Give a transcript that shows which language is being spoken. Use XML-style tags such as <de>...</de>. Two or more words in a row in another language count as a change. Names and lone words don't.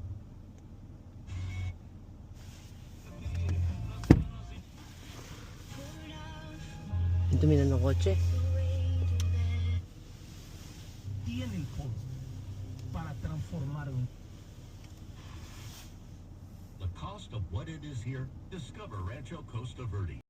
<tl>Dumi na ng kotse.</tl> <es>Tiene el poder para transformar un.</es> <en>The cost of what it is here, discover Rancho Costa Verde.</en>